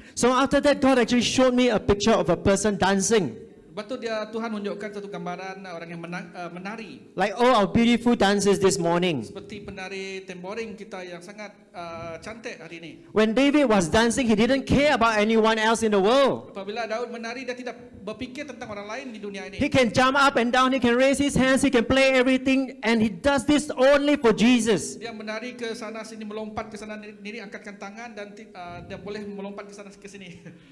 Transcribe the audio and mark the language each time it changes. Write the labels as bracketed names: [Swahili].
[English] So after that, God actually showed me a picture of a person dancing. [Malay] Betul Tuhan menunjukkan satu gambaran orang yang menari. [English] Like all our beautiful dancers this morning. [Malay] Seperti penari temboring kita yang sangat cantik hari ini. [English] When David was dancing, he didn't care about anyone else in the world. [Malay] Apabila Daud menari, dia tidak berfikir tentang orang lain di dunia ini. [English] He can jump up and down, he can raise his hands, he can play everything, and he does this only for Jesus. [Malay] Dia menari ke sana sini, melompat ke sana sini, angkatkan tangan dan dia boleh melompat ke sana ke sini.